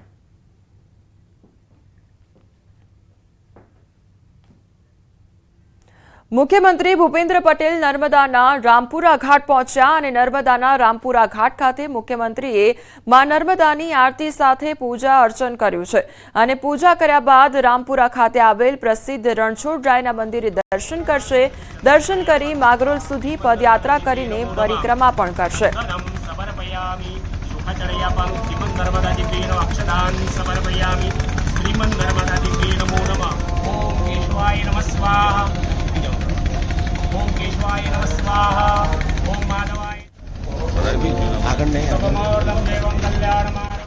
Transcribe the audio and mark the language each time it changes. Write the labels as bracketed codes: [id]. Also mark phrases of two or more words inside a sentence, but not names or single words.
[gu] મુખ્યમંત્રી ભૂપેન્દ્ર પટેલ નર્મદાના રામપુરા ઘાટ પહોંચ્યા અને નર્મદાના રામપુરા ઘાટ ખાતે મુખ્યમંત્રીએ માં નર્મદાની આરતી સાથે પૂજા અર્ચન કર્યું છે અને પૂજા કર્યા બાદ રામપુરા ખાતે આવેલ પ્રસિદ્ધ રણછોડરાયના મંદિરે દર્શન કરશે। દર્શન કરી માગરોલ સુધી પદયાત્રા કરીને પરિક્રમા પણ કરશે। [sa] ओम केशवाय नमः स्वाहा ओम माधवाय आगन नहीं